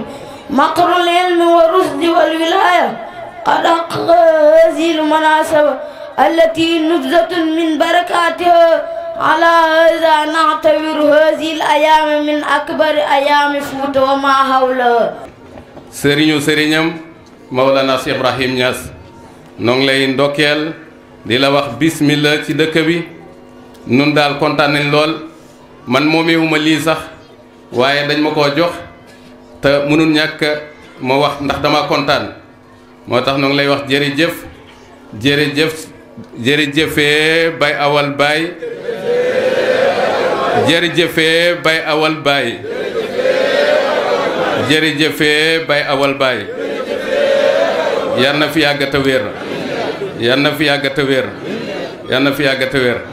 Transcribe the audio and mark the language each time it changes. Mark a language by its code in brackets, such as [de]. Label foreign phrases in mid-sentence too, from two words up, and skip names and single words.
[ar] مقر العلم والرشد والولاية قد حقق هذه المناسبة التي نبذة من بركاتها. على هذا نعتبر هذه الأيام من أكبر أيام فوت وما حولها. [wo] sëriñu sëriñam Mawlana Cheikh Ibrahim Niass noo ngi lay ndokkeel di la wax bismillah ci dëkk bi. nun daal kontaan nañ lool. man moomeewuma lii sax waaye dañ ma koo jox te mënul ñàkk ma wax ndax dama kontaan moo tax noo ngi lay wax jërëjëf jërëjëf jërëjëfee bay awal baay jërëjëfee bay awal baay jërëjëfee bay awal baay yal na fi yàgg te wér yal na fi yàgg te wér yal na fi yàgg te wér.